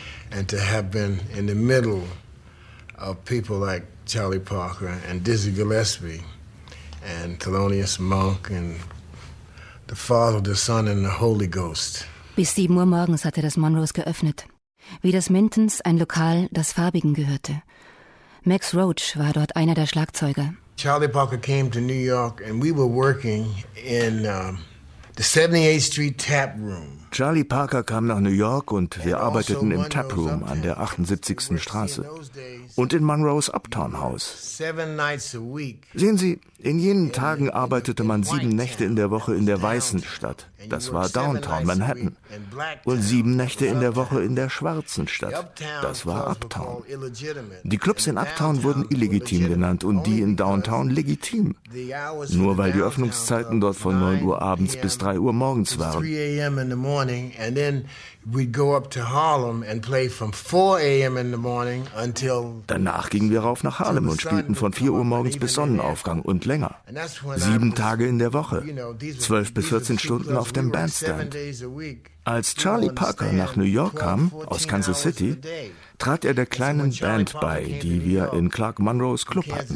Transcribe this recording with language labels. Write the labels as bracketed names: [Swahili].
[English] And to have been in the middle of people like Charlie Parker and Dizzy Gillespie and Thelonious Monk and the Father, the Son and the Holy Ghost. [German] Bis 7 Uhr morgens hatte das Monroes geöffnet. Wie das Mintons, ein Lokal, das Farbigen gehörte. Max Roach war dort einer der Schlagzeuger. [English] Charlie Parker came to New York and we were working in the 78th Street Tap Room. [German] Charlie Parker kam nach New York und wir arbeiteten im Taproom an der 78. Straße und in Monroe's Uptown House. Sehen Sie, in jenen Tagen arbeitete man 7 Nächte in der Woche in der weißen Stadt. Das war Downtown Manhattan. Und 7 Nächte in der Woche in der schwarzen Stadt. Das war Uptown. Die Clubs in Uptown wurden illegitim genannt und die in Downtown legitim. Nur weil die Öffnungszeiten dort von 9 Uhr abends bis 3 Uhr morgens waren. [English] Morning, and then we'd go up to Harlem and play from 4 a.m. in the morning until. [German] Danach gingen wir rauf nach Harlem und spielten von 4 Uhr morgens bis Sonnenaufgang und länger. 7 Tage in der Woche, 12 bis 14 Stunden auf dem Bandstand. Als Charlie Parker nach New York kam, aus Kansas City, trat er der kleinen Band bei, die wir in Clark Munro's Club hatten.